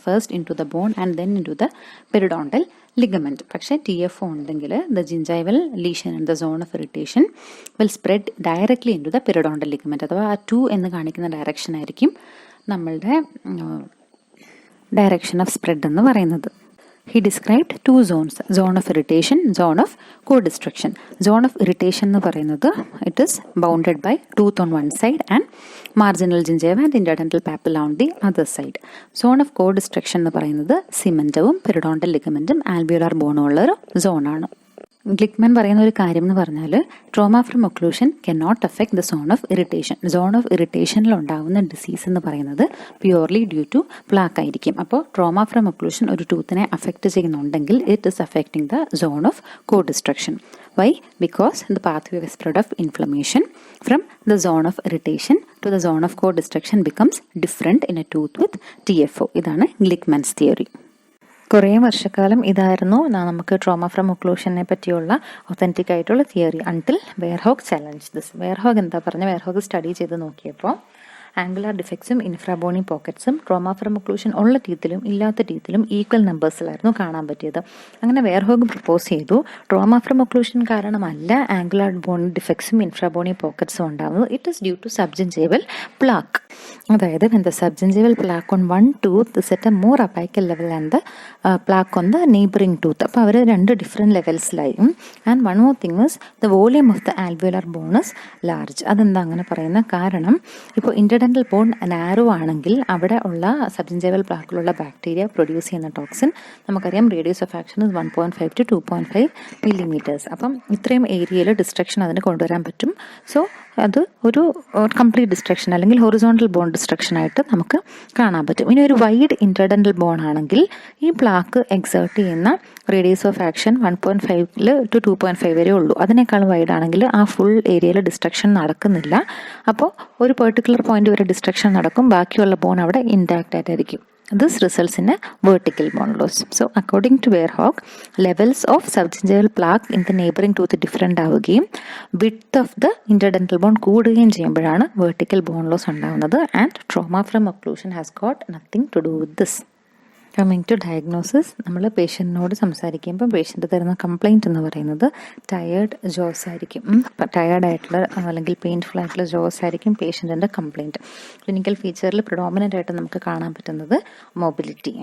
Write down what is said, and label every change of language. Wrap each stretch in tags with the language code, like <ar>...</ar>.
<en>First into the bone and then into the periodontal ligament.</en> <ml>പക്ഷേ TFO ഉണ്ടെങ്കിൽ</ml> <en>The gingival lesion in the zone of irritation will spread directly into the periodontal ligament.</en> <ml>അഥവാ ആ 2 എന്ന് കാണിക്കുന്ന direction ആയിരിക്കും നമ്മളുടെ direction of spread എന്ന് പറയുന്നത്.</ml> <en>He described two zones, zone of irritation, zone of co-destruction. Zone of irritation</en> <ml>എന്ന് പറയുന്നത്</ml> <en>it is bounded by tooth on one side and marginal gingiva and interdental papilla on the other side.</en> <ml>Zone of co-destruction എന്ന് പറയുന്നത് സിമന്റവും periodontal ലിഗമെന്റും alveolar ബോണും ഉള്ള ഒരു സോണാണ്. ഗ്ലിക്മാൻ പറയുന്ന ഒരു കാര്യം എന്ന് പറഞ്ഞാൽ</ml> <en>Trauma from occlusion cannot affect the zone of irritation.</en> <ml>Zone of ഇറിറ്റേഷനിൽ ഉണ്ടാകുന്ന ഡിസീസ് എന്ന് പറയുന്നത്</ml> <en>purely due to plaque</en> <ml>ആയിരിക്കും. അപ്പോൾ</ml> <en>trauma from occlusion</en> <ml>ഒരു ടൂത്തിനെ അഫക്റ്റ് ചെയ്യുന്നുണ്ടെങ്കിൽ</ml> <en>It is affecting the zone of co destruction. Why? Because the pathway of spread of inflammation from the zone of irritation to the zone of co-destruction becomes different in a tooth with TFO.</en> <ml>ഇതാണ് ഗ്ലിക്മാൻസ് theory. കുറേ വർഷക്കാലം ഇതായിരുന്നു നമുക്ക് trauma from ഒക്ലൂഷനെ പറ്റിയുള്ള authentic ആയിട്ടുള്ള theory</ml> <en>Until Waerhaug challenge this.</en> <ml>വെയർഹോഗ് എന്താ പറഞ്ഞ വെയർഹോഗ് study ചെയ്ത് നോക്കിയപ്പോൾ ആംഗുലാർ ഡിഫക്ട്സും ഇൻഫ്രാബോണി പോക്കറ്റ്സും ട്രോമ ഫ്രം ഒക്ലൂഷൻ ഉള്ള ടീത്തിലും ഇല്ലാത്ത ടീത്തിലും ഈക്വൽ നമ്പേഴ്സിലായിരുന്നു കാണാൻ പറ്റിയത്. അങ്ങനെ വെയർഹോഗ് പ്രപ്പോസ് ചെയ്തു ട്രോമ ഫ്രം ഒക്ലൂഷൻ കാരണമല്ല ആംഗുലാർ ബോണി ഡിഫക്ട്സും ഇൻഫ്രാബോണി പോക്കറ്റ്സും ഉണ്ടാകുന്നത്.</ml> <en>It is due to subgingival plaque.</en> <ml>അതായത്</ml> <en>when the subgingival plaque on one tooth is at a more apical level and the plaque on the neighboring tooth.</en> <ml>അപ്പോൾ അവർ രണ്ട് different ലെവൽസിലായും.</ml> <en>And one more thing is the volume of the alveolar bone is large.</en> <ml>അതെന്താ അങ്ങനെ പറയുന്ന കാരണം ഇപ്പോൾ interdental bone narrow ആണെങ്കിൽ അവിടെ ഉള്ള സബ്ജിഞ്ചൈവൽ പ്ലാക്കിലുള്ള ബാക്ടീരിയ പ്രൊഡ്യൂസ് ചെയ്യുന്ന ടോക്സിൻ നമുക്കറിയാം</ml> <en>Radius of action is 1.5 to 2.5 millimeters.</en> <ml>അപ്പം ഇത്രയും ഏരിയയിൽ ഡിസ്ട്രക്ഷൻ അതിന് കൊണ്ടുവരാൻ പറ്റും. സോ അത് ഒരു കംപ്ലീറ്റ് ഡിസ്ട്രക്ഷൻ അല്ലെങ്കിൽ ഹൊറിസോണ്ടൽ ബോൺ ഡിസ്ട്രക്ഷൻ ആയിട്ട് നമുക്ക് കാണാൻ പറ്റും. ഇനി ഒരു വൈഡ് ഇന്റർഡെന്റൽ ബോൺ ആണെങ്കിൽ ഈ പ്ലാക്ക് എക്സേർട്ട് ചെയ്യുന്ന റേഡിയസ് ഓഫ് ആക്ഷൻ 1.5 to 2.5 വരെ ഉള്ളൂ. അതിനേക്കാൾ വൈഡ് ആണെങ്കിൽ ആ ഫുൾ ഏരിയയിൽ ഡിസ്ട്രക്ഷൻ നടക്കുന്നില്ല. അപ്പോൾ ഒരു പെർട്ടിക്കുലർ പോയിന്റ് വരെ ഡിസ്ട്രക്ഷൻ നടക്കും, ബാക്കിയുള്ള ബോൺ അവിടെ ഇൻടാക്റ്റ് ആയിട്ടായിരിക്കും.</ml> <en>This results in a vertical bone loss. So, according to Verhoek, levels of subgingival plaque in the neighboring tooth different</en> <ml>ആവുകയും</ml> <en>width of the interdental bone</en> <ml>കൂടുകയും ചെയ്യുമ്പോഴാണ്</ml> <en>vertical bone loss</en> <ml>ഉണ്ടാകുന്നത്.</ml> <en>And trauma from occlusion has got nothing to do with this. Coming to diagnosis,</en> <ml>നമ്മൾ പേഷ്യൻറ്റിനോട് സംസാരിക്കുമ്പോൾ patient തരുന്ന complaint എന്ന് പറയുന്നത് tired Jose ആയിരിക്കും. ടയേർഡായിട്ടുള്ള അല്ലെങ്കിൽ പെയിൻഫുൾ ആയിട്ടുള്ള ജോസ് ആയിരിക്കും പേഷ്യൻറ്റിൻ്റെ കംപ്ലയിൻറ്റ്. ക്ലിനിക്കൽ ഫീച്ചറിൽ പ്രിഡോമിനൻ്റ് ആയിട്ട് നമുക്ക് കാണാൻ പറ്റുന്നത് മൊബിലിറ്റി.</ml>